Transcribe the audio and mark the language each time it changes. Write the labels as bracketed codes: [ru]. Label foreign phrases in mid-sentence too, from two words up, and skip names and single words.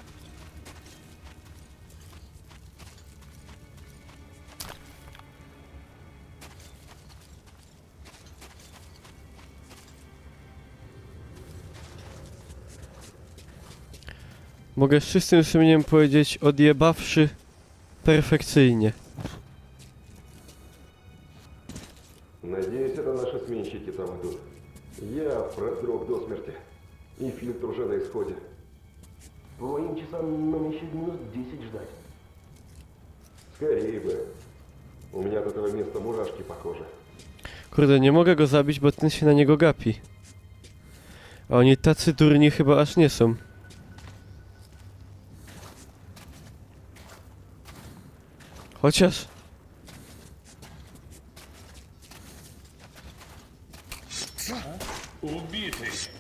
[pl] z czystym sumieniem powiedzieć, odjebawszy perfekcyjnie. [ru] Надеюсь, это наши сменщики там идут. Я продрог до смерти. И фильтр уже на исходе. По моим часам нам еще минут 10 ждать. Скорее бы. У меня от этого места мурашки похожи. [pl] Kurde, nie mogę go zabić, bo ten się na niego gapi. A oni tacy durni chyba aż nie są. Chociaż... [ru] Убитый.